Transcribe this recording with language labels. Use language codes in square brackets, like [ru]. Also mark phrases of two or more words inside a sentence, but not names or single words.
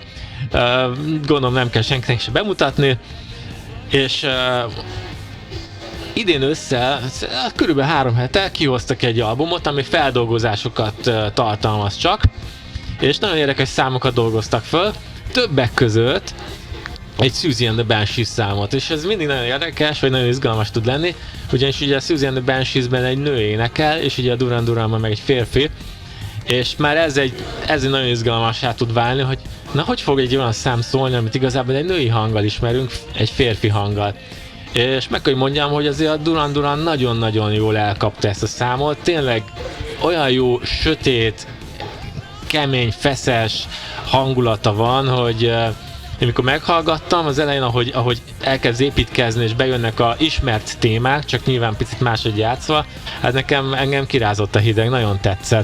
[hu] Gondolom nem kell senkinek se bemutatni, és idén össze, körülbelül 3 hete kihoztak egy albumot, ami feldolgozásokat tartalmaz csak, és nagyon érdekes számokat dolgoztak föl, többek között egy Siouxsie and the Banshees számot, és ez mindig nagyon érdekes, vagy nagyon izgalmas tud lenni, ugyanis ugye a Siouxsie and the Bansheesben egy nő énekel, és ugye a Duran Duranban meg egy férfi, és már ez egy nagyon izgalmassá tud válni, hogy na hogy fog egy olyan szám szólni, amit igazából egy női hanggal ismerünk, egy férfi hanggal. És meg kell, hogy mondjam, hogy azért a Duran Duran nagyon-nagyon jól elkapta ezt a számot, tényleg olyan jó, sötét, kemény, feszes hangulata van, hogy amikor meghallgattam az elején, ahogy elkezd építkezni és bejönnek a ismert témák, csak nyilván picit máshogy játszva, hát engem kirázott a hideg, nagyon tetszett.